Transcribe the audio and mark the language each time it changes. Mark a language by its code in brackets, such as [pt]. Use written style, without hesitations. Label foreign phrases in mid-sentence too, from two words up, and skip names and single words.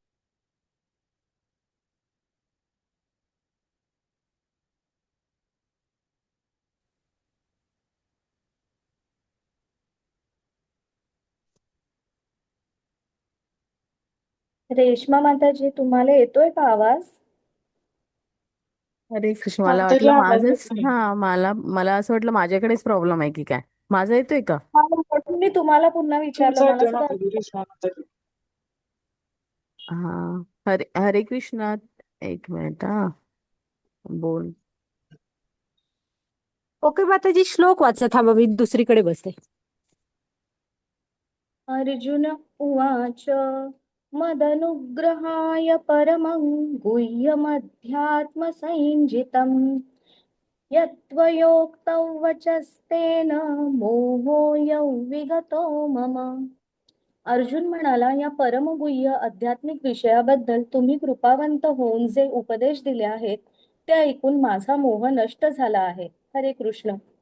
[mr] रेश्मा माताजी, तुम्हाला येतोय का आवाज? अरे कृष्ण, मला माताजी वाटलं आवाज येत माझंच. नाही. हा, मला मला असं वाटलं माझ्याकडेच प्रॉब्लेम आहे की काय. माझा येतोय का? हा, म्हणून मी तुम्हाला पुन्हा विचारलं. तुमचा मला येतोय सुद्धा माताजी, रेश्मा माताजी. हा. हरे हरे कृष्णा. एक मिनिट हा. बोल. ओके माताजी, श्लोक वाचा. थांबा, मी दुसरीकडे बसते. [sa] अर्जुन उवाच मदनुग्रहाय परमं गुह्यमध्यात्मसंज्ञितम् यत्त्वयोक्तौ वचस्तेन मोहोऽयौ विगतो मम. [mr] अर्जुन म्हणाला, या परमगुह्य आध्यात्मिक विषयाबद्दल तुम्ही कृपावंत होऊन जे उपदेश दिले आहेत ते ऐकून माझा मोह नष्ट झाला आहे. हरे कृष्ण.